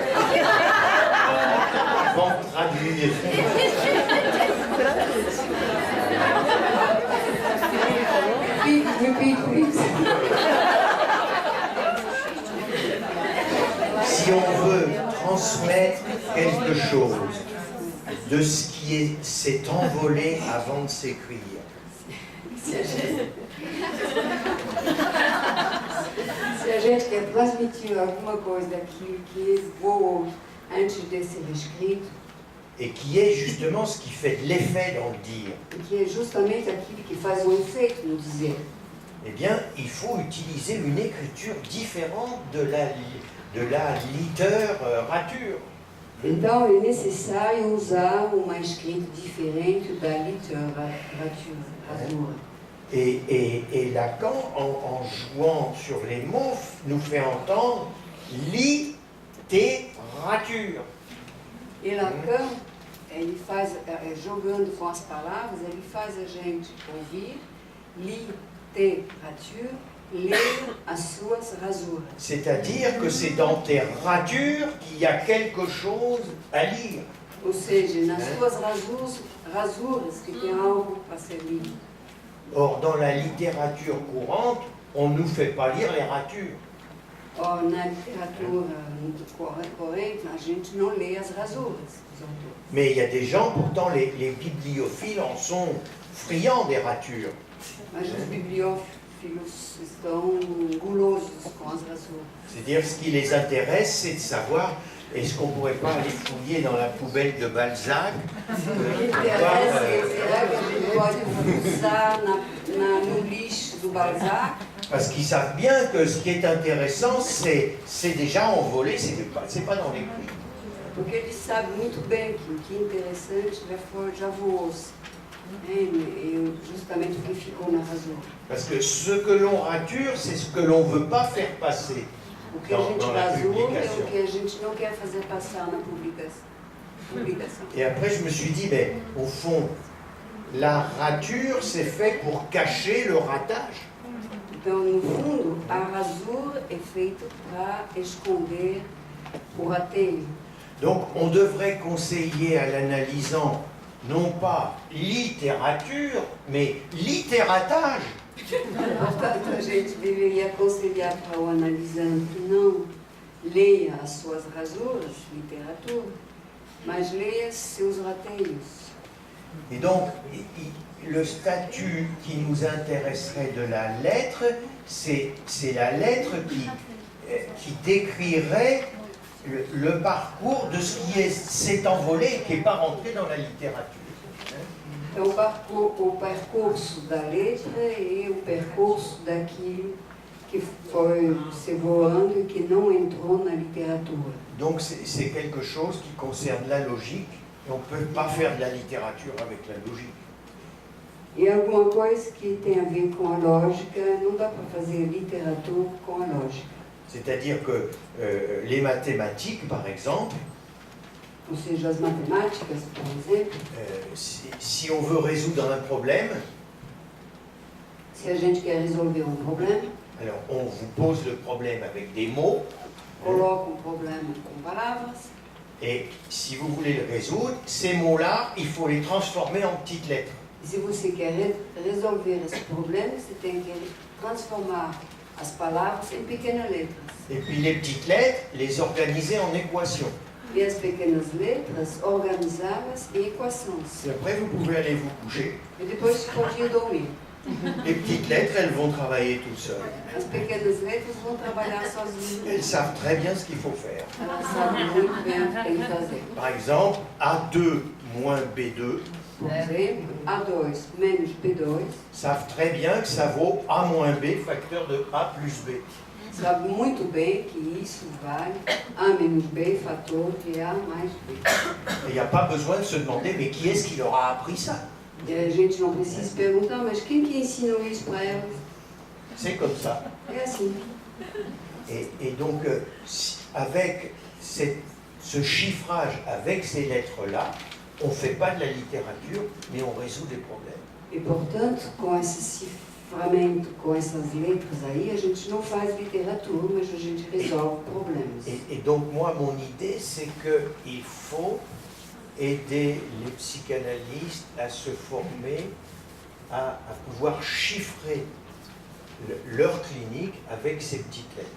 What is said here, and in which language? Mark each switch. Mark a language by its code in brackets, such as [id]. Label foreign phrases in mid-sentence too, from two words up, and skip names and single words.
[fr] Bon, traduire. [en] Repeat, please. [fr] Si on veut transmettre quelque chose de ce qui s'est envolé avant de s'écrire, [pt] Se a gente quer transmitir alguma coisa daquilo que voou antes de ser escrito, [fr] et qui est justement ce qui fait de l'effet dans le dire, [pt] que é justamente aquilo que faz um efeito no dizer, [fr] eh bien, il faut utiliser une écriture différente de la littérature. [pt] então é necessário usar uma escrita diferente da literatura. [fr] Et Lacan, en jouant sur les mots, nous fait entendre littérature. [pt] E Lacan, ele faz, jogando com as palavras, ele faz a gente ouvir literature, ler as suas rasuras. [fr] C'est-à-dire que c'est dans tes ratures qu'il y a quelque chose à lire. [pt] Ou seja, nas suas rasuras que tem algo para ser lido. [fr] Or, dans la littérature courante, on ne nous fait pas lire les ratures. Or, [pt] na literatura muito corrente, a gente não lê as rasuras dos autores. [fr] Mais il y a des gens, pourtant les bibliophiles en sont friands des ratures. [pt] Mas os bibliófilos estão gulosos com as rasuras. [fr] C'est-à-dire, ce qui les intéresse, c'est de savoir, est-ce qu'on ne pourrait pas aller fouiller dans la poubelle de Balzac [pt] O que interessa é será que a gente pode usar no lixo do Balzac? [fr] Parce qu'ils savent bien que ce qui est intéressant, c'est déjà envolé, c'est pas dans les prix. [pt] Porque eles sabem muito bem que o que é interessante já voou-se. E justamente o que ficou na razão. [fr] Parce que ce que l'on rature, c'est ce que l'on ne veut pas faire passer [pt] O que a gente [fr] dans la [pt] rasura é o [fr] publication. [pt] que a gente não quer fazer passar na publicação. [fr] Et après, je me suis dit, mais au fond, la rature, c'est fait pour cacher le ratage. [pt] Então, no fundo, a rasura é feita para esconder o rateio. [fr] Donc, on devrait conseiller à l'analysant, non pas littérature, mais littératage. [pt] Portanto, a gente deveria aconselhar para o analisando que não leia as suas rasuras, literatura, mas leia seus rateios. [fr] Et donc, le statut qui nous intéresserait de la lettre, c'est la lettre qui décrirait le parcours de ce qui s'est envolé et qui n'est pas rentré dans la littérature. [pt] Então, o percurso da letra e o percurso daquilo que foi se voando e que não entrou na literatura. [fr] Donc, c'est quelque chose qui concerne la logique, et on ne peut pas faire de la littérature avec la logique. [pt] E alguma coisa que tem a ver com a lógica, não dá para fazer literatura com a lógica. [fr] C'est-à-dire que les mathématiques, par exemple, [pt] Ou seja, as matemáticas, por exemplo, [fr] si on veut résoudre un problème, [pt] se a gente quer resolver um problema, [fr] alors on vous pose le problème avec des mots, [pt] coloca um problema com palavras, [fr] et si vous voulez le résoudre, ces mots-là, il faut les transformer en petites lettres. [pt] e se você quer resolver esse problema, você tem que transformar as palavras em pequenas letras. [fr] Et puis les petites lettres, les organiser en équations. [pt] E as pequenas letras organizá-las em equações. [fr] Et après, vous pouvez aller vous coucher. [pt] E depois pode ir dormir. [fr] Les petites lettres, elles vont travailler toutes seules. [pt] As pequenas letras vão trabalhar sozinhas. [fr] Elles savent très bien ce qu'il faut faire. [pt] Elas sabem muito bem o que tem que fazer. [fr] Par exemple, A2 moins B2 [pt] Por exemplo, A2 menos B2 [fr] savent très bien que ça vaut A moins B facteur de A plus B. [pt] sabe muito bem que isso vale A menos B fator de A mais B. [fr] Et il n'y a pas besoin de se demander, mais qui est-ce qui leur a appris ça? [pt] E a gente não precisa se perguntar, mas quem que ensinou isso para elas? [fr] C'est comme ça. [pt] É assim. [fr] Et donc, avec ce chiffrage, avec ces lettres-là, on ne fait pas de la littérature, mais on résout des problèmes. [pt] E, portanto, com esse ciframento, com essas letras aí, a gente não faz literatura, mas a gente resolve problemas. [fr] Et donc, moi, mon idée, c'est qu'il faut aider les psychanalystes à se former, à pouvoir chiffrer leur clinique avec ces petites lettres.